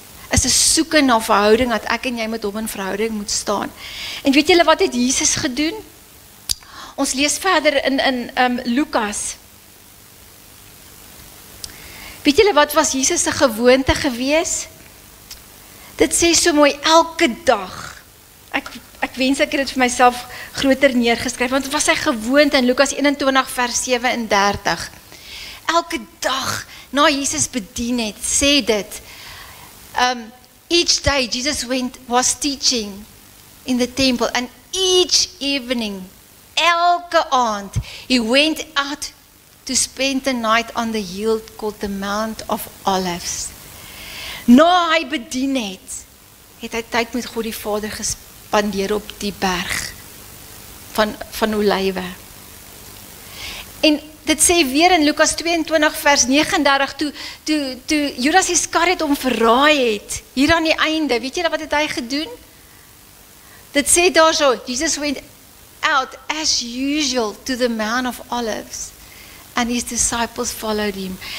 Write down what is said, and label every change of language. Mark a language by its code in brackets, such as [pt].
[af] Is 'n soeke na verhouding, dat ek en jy met hom in verhouding moet staan. En weet julle wat het Jesus gedoen? Ons lees verder in Lukas. Weet julle wat was Jesus se gewoonte gewees? Dit sê so mooi, elke dag. Ek wens ek het dit vir myself groter neergeskryf, want dit was sy gewoonte in Lukas 21 vers 37. Elke dag na Jesus bedien het, sê dit, [en] each day Jesus was teaching in the temple, and each evening, [af] elke aand, [en] he went out to spend the night on the hill called the Mount of Olives. [af] Na hy bedien het hy tyd met God die Vader gespandeer op die berg van Olywe. En dit sê weer in Lukas 22 vers 39, toe Judas Iskariot hom verraai het, hier aan die einde, weet jy wat het hy gedoen? Dit sê daar so, [en] Jesus went out as usual to the Mount of Olives, and his disciples followed him.